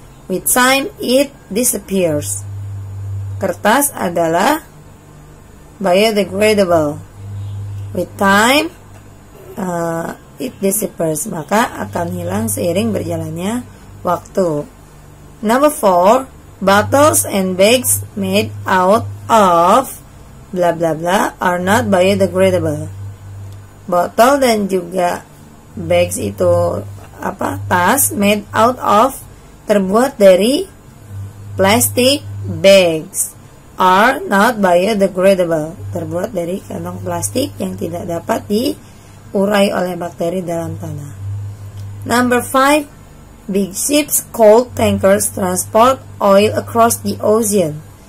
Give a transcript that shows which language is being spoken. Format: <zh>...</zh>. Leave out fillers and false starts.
<en>With time it disappears.</en> <id>Kertas adalah biodegradable.</id> <en>With time it disappears,</en> <id>maka akan hilang seiring berjalannya waktu.</id> <en>Number 4, bottles and bags made out of bla bla bla are not biodegradable.</en> <id>Botol dan juga bags itu tas</id> <en>made out of,</en> <id>terbuat dari</id> <en>plastic bags, are not biodegradable,</en> <id>terbuat dari kantong plastik yang tidak dapat diurai oleh bakteri dalam tanah.</id> <en>Number 5, big ships called tankers transport oil across the ocean.</en>